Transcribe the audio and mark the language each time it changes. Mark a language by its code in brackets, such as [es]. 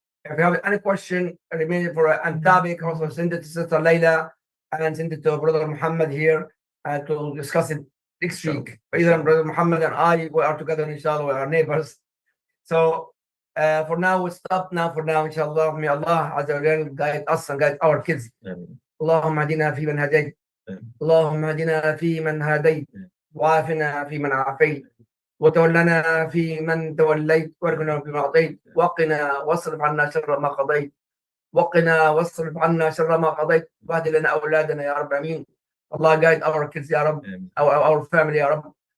[en] If you have any question remaining for a topic, also send it to Sister Layla and send it to Brother Muhammad here to discuss it next week. Either Brother Muhammad and I, we are together, inshallah, with our neighbors. So for now, we stop now for now, inshallah. May Allah Azza wa Jal guide us and guide our kids. [ar] اللهم اهدنا فيمن هديت اللهم اهدنا فيمن هديت وعافنا فيمن عافيت وتولنا فيمن توليت وارزقنا فيما اعطيت وقنا واصرف عنا شر ما قضيت وقنا واصرف عنا شر ما قضيت واهد لنا اولادنا يا رب العالمين. [en] Allah guide our kids [ar] يا رب, [en] our family يا رب.